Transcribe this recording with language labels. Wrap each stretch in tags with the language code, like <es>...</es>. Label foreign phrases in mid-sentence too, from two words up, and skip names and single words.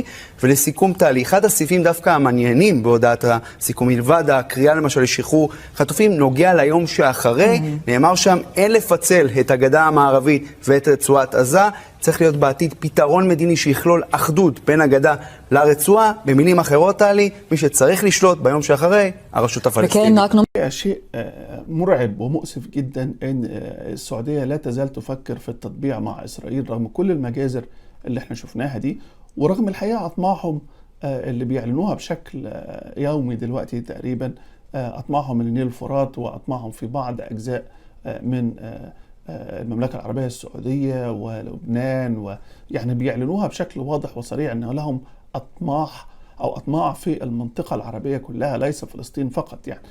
<he>ולסיכום תהליך, אחד הסעיפים דווקא המעניינים בהודעת הסיכום מלבד הקריאה למשל לשחרור חטופים נוגע ליום שאחרי, נאמר שם אין לפצל את הגדה המערבית ואת רצועת עזה, צריך להיות בעתיד פתרון מדיני שיכלול אחדות בין הגדה לרצועה. במילים אחרות טלי, מי שצריך לשלוט ביום שאחרי הרשות הפלסטינית.</he> <ar>شيء مرعب ومؤسف جدا ان السعودية لا تزال تفكر في التطبيع مع اسرائيل رغم كل المجازر اللي احنا شفناها دي، ورغم الحقيقة اطماعهم اللي بيعلنوها بشكل يومي دلوقتي تقريبا، أطماعهم من النيل الفرات وأطماعهم في بعض أجزاء من المملكة العربية السعودية ولبنان، ويعني بيعلنوها بشكل واضح وصريح أن لهم أطماع في المنطقة العربية كلها ليس فلسطين فقط يعني.</ar>